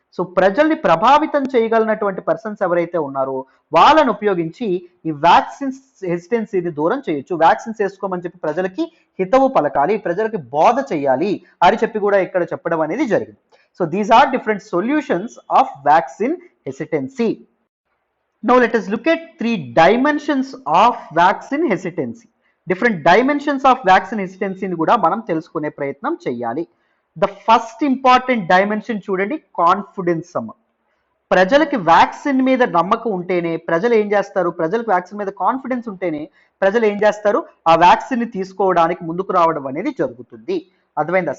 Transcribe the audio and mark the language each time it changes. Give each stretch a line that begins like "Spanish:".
Telugu: So ప్రజల్ని ప్రభావితం చేయగలిగినటువంటి పర్సన్స్ ఎవరైతే ఉన్నారో వాళ్ళని ఉపయోగించి ఈ వ్యాక్సిన్స్ హెసిటెన్సీని దూరం చేయొచ్చు. వ్యాక్సిన్స్ వేసుకోమని చెప్పి ప్రజలకి హితవు పలకాలి, ప్రజలకి బోధ చేయాలి అని చెప్పి కూడా ఇక్కడ చెప్పడం అనేది జరిగింది.
English: So these are different solutions of vaccine hesitancy. Now let us look at 3 dimensions of vaccine hesitancy. Different dimensions of vaccine hesitancy
Telugu: ని కూడా మనం తెలుసుకునే ప్రయత్నం చేయాలి.
English: The first important dimension చూడండి, confidence అమ్మ.
Telugu: ప్రజలకి వ్యాక్సిన్ మీద నమ్మకం ఉంటేనే ప్రజలు ఏం చేస్తారు, ప్రజలకు వ్యాక్సిన్ మీద కాన్ఫిడెన్స్ ఉంటేనే ప్రజలు ఏం చేస్తారు, ఆ వ్యాక్సిన్ ని తీసుకోవడానికి ముందుకు రావడం అనేది జరుగుతుంది. అర్థమైందా?